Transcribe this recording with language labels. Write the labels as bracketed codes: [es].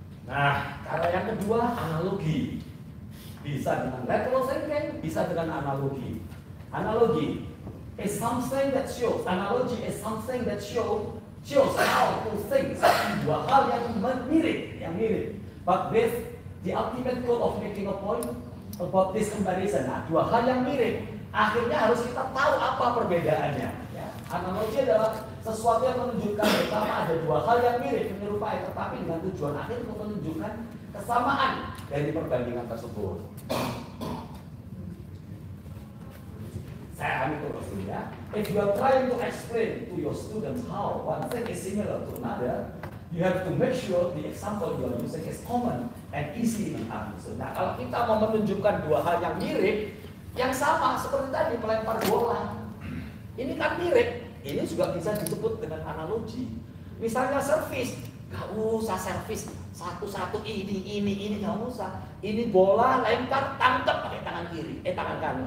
[id] Nah, cara yang kedua analogi. Bisa dengan lateral thinking, bisa dengan analogi. [en] Analogi is something that shows. Analogy is something that shows how to think. [id] Dua hal yang mirip. [en] But with the ultimate goal of making a point about this comparison. [id] Nah, dua hal yang mirip. Akhirnya harus kita tahu apa perbedaannya. Ya. Analogi adalah sesuatu yang menunjukkan pertama ada dua hal yang mirip menyerupai, tetapi dengan tujuan akhir untuk menunjukkan kesamaan dari perbandingan tersebut. Saya akan terus ya. [en] If you are trying to explain to your students how one thing is similar to another, you have to make sure the example you are using is common and easy to understand. [id] Nah, kalau kita mau menunjukkan dua hal yang mirip, yang sama seperti tadi melempar bola, ini kan mirip. Ini juga bisa disebut dengan analogi. Misalnya servis, nggak usah servis satu-satu ini nggak usah. Ini bola lempar tangkap pakai tangan kiri, tangan kanan.